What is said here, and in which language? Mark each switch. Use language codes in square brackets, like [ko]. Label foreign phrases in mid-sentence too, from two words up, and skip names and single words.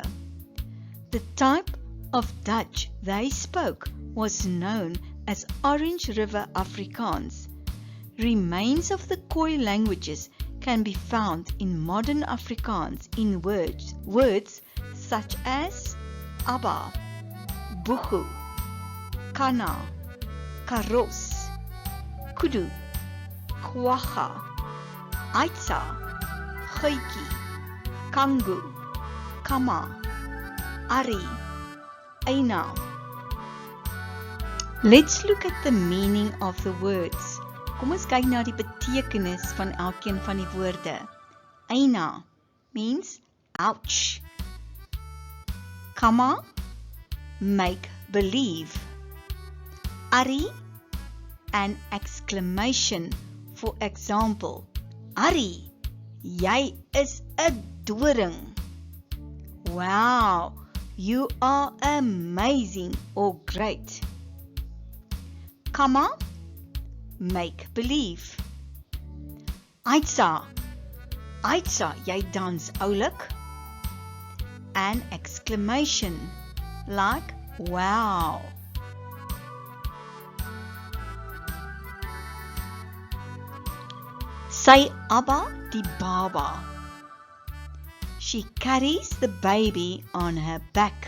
[en] The type of Dutch they spoke was known as Orange River Afrikaans. Remains of the Khoi languages can be found in modern Afrikaans in words such as Abba, Bugu, Kana, Karos, Kudu, Kwaga, Aitsa, Khoi, Kangu, Kama, Ari, Eina. Let's look at the meaning of the words. [af] Kom ons kyk na die betekenis van elkeen van die woorde. [en] Eina means ouch. Kama, make believe. Ari, an exclamation. For example, Ari, [af] jy is 'n doring. [en] Wow, you are amazing or great. Kama, make believe. [af] Aitsa, jy dans oulik. [en] An exclamation like wow. [af] Say Abba die baba. [en] She carries the baby on her back.